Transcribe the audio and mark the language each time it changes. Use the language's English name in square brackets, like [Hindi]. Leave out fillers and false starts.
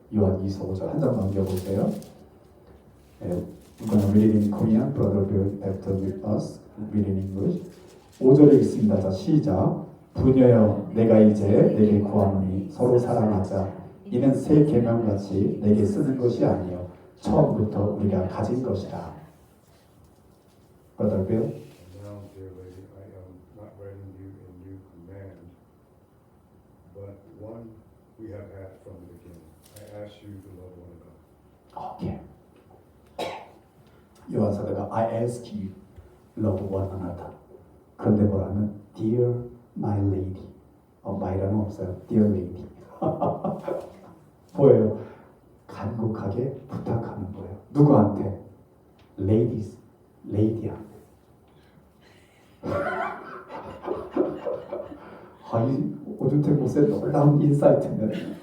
[Korean] 요한 2서 5절 한 장 넘겨보세요. [English] We're going to read it in Korean. Brother will after with us. Read in English. [Korean] 5절에 있습니다. 자, 시작. 부녀여, 내가 이제 내게 구하노니 서로 사랑하자. 이는 새 계명같이 내게 쓰는 것이 아니요 처음부터 우리가 가진 것이라. [English] Brother Bill. And now, dear lady, I am not writing you a new command, but one we have had from the beginning. I ask you to love one another. [Korean] 오케이. 요한 사도가 [English] I ask you love one another. [Korean] 그런데 뭐라면 [English] Dear my lady. [Korean] my라는 없어요. [English] Dear lady. [Korean] 뭐예요? 간곡하게 부탁하는 거예요. 누구한테? Ladies, lady한테. 이 오준택 목사의 놀라운 인사이트입니다.